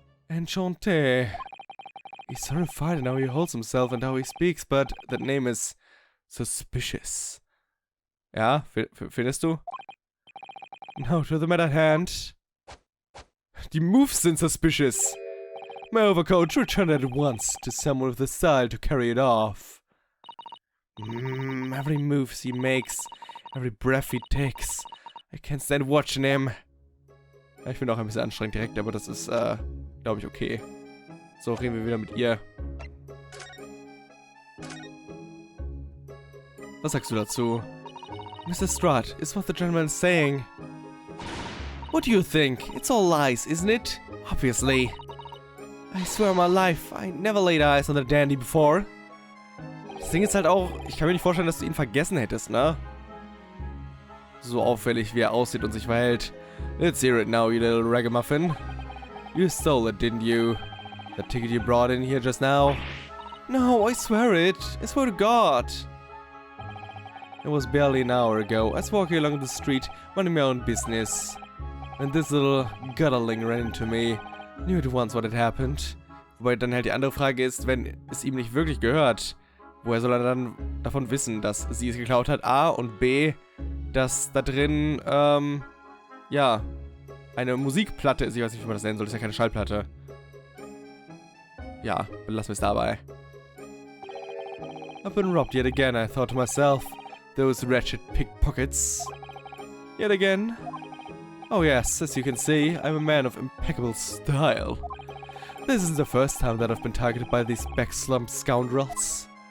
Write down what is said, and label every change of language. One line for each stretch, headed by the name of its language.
French: Enchanté.
English: He's horrified in how he holds himself and how he speaks, but that name is suspicious.
German: Ja, findest du?
English: Now to the matter at hand.
German: Die moves sind suspicious.
English: My overcoat, return it at once to someone with the style to carry it off. Every move he makes, every breath he takes. I can't stand watching him.
German: Ja, ich bin auch ein bisschen anstrengend direkt, aber das ist, glaube ich, okay. So, reden wir wieder mit ihr. Was sagst du dazu? Mr.
English: Strut, is what the gentleman is saying. What do you think? It's all lies, isn't it? Obviously. I swear on my life, I never laid eyes on the dandy before.
German: Das Ding ist halt auch, ich kann mir nicht vorstellen, dass du ihn vergessen hättest, ne? So auffällig, wie er aussieht und sich verhält.
English: Let's hear it now, you little ragamuffin. You stole it, didn't you? That ticket you brought in here just now? No, I swear it. I swear to God. It was barely an hour ago. I was walking along the street, minding my own business. When this little gutterling ran into me. I knew at once what had happened.
German: Wobei dann halt die andere Frage ist, wenn es ihm nicht wirklich gehört, woher soll er dann davon wissen, dass sie es geklaut hat? A und B, dass da drin, ja, eine Musikplatte ist. Ich weiß nicht, wie man das nennen soll. Das ist ja keine Schallplatte. Ja, belassen wir es dabei.
English: I've been robbed yet again, I thought to myself. Those wretched pickpockets. Yet again. Oh yes, as you can see, I'm a man of impeccable style. This isn't the first time that I've been targeted by these back-slumped scoundrels.